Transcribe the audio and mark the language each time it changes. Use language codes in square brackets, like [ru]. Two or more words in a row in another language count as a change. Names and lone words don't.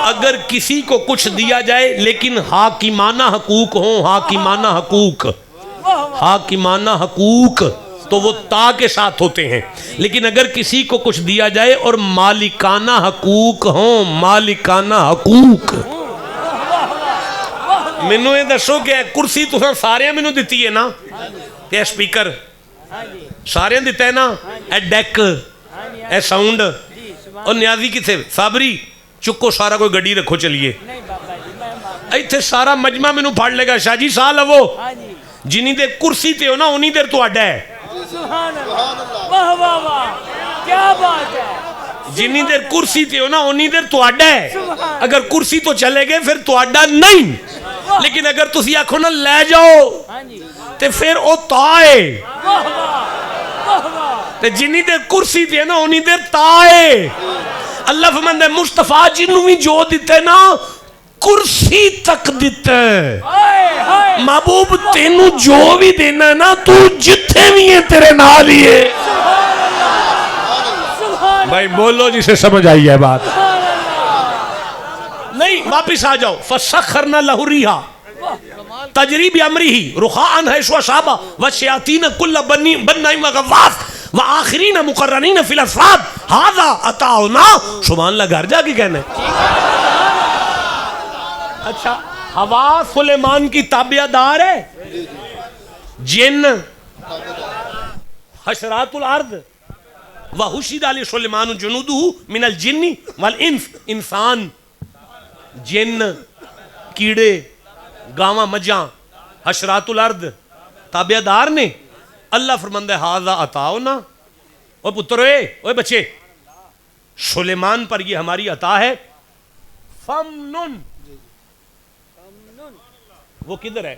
[ur] اگر کسی کو کچھ دیا جائے لیکن حاکمانہ حقوق ہوں, حاکمانہ حقوق, حاکمانہ حقوق تو وہ تا کے ساتھ ہوتے ہیں. لیکن اگر کسی کو کچھ دیا جائے اور مالکانہ حقوق ہوں, مالکانہ حقوق. [pa] مینوں یہ دسو کہ کرسی تساں سارے مینوں دتی ہے نا, تے سپیکر سارے دیتا ہے نا, اے ڈیک, اے ساؤنڈ, اور نیازی کتنے صابری چکو سارا کوئی گڈی رکھو چلیے. ایتھے سارا مجمع مینوں پھڑ لے گا, شاہ جی ساہ لو, جنی دیر کرسی تے ہو نا انہی دیر تہاڈا ہے. [ar] سبحان اللہ [ur] واہ واہ واہ کیا بات ہے. [pa] جنی دیر کرسی تے ہو نا انہی دیر تہاڈا ہے. اگر کرسی تو چلے گئے پھر تہاڈا نہیں, لیکن اگر تسی آکھو نا لے جاؤ تے پھر او تا ہے. تے جنی دیر کرسی تے نا انہی دیر تا ہے. اللہ فرماندا ہے مصطفیٰ جنوں بھی جو دیتے نا کرسی تک دیتے ہے. محبوب تینوں جو بھی دینا نا تو جتھے بھی ہیں تیرے نال ہی ہے. [ur] بھائی بولو جسے سمجھ آئی ہے بات. نہیں واپس آ جاؤ. [ar] فسخرنا لہ الریحا تجری بامرہ رخاء حیث اصاب والشیاطین کل بناء وغواص وآخرین مقرنین فی الاصفاد ھذا عطاؤنا. سبحان اللہ [ur] گھر جا کے کہنا ہے. اچھا ہوا سلیمان کی تابع دار ہے, جن [ar] حشرات الارض وحشد علی سلیمان جنودہ من الجن والانس, [ur] انسان, جن, [pa] کیڑے, گاواں, مجھاں, [ar] حشرات الارض [pa] تابع دار نے. اللہ فرماندا ہے [ar] ھذا عطاؤنا. [pa] او پترے, اوے بچے, [ur] سلیمان پر یہ ہماری عطا ہے. فمنن, وہ کدھر ہے؟